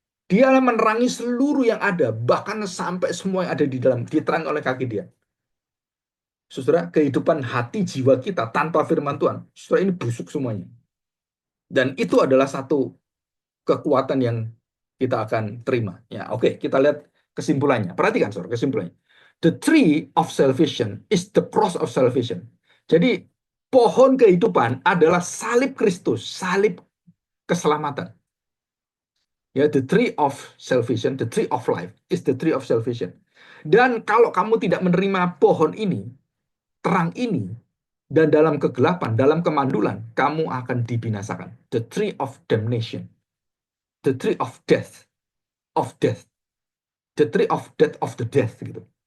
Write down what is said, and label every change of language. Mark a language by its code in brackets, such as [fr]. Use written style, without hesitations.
[id] Dia menerangi seluruh yang ada, bahkan sampai semua yang ada di dalam diterang oleh kaki Dian. Saudara, kehidupan hati jiwa kita tanpa firman Tuhan, saudara, ini busuk semuanya. Dan itu adalah satu kekuatan yang kita akan terima. Ya, oke, kita lihat kesimpulannya. Perhatikan, saudara, kesimpulannya. [en] The tree of salvation is the cross of salvation. [id] Jadi, pohon kehidupan adalah salib Kristus, salib keselamatan. [en] Ya, the tree of salvation, the tree of life is the tree of salvation. [id] Dan kalau kamu tidak menerima pohon ini, terang ini, dan dalam kegelapan, dalam kemandulan, kamu akan dibinasakan. [en] The tree of damnation, the tree of death, the tree of death of the death gitu.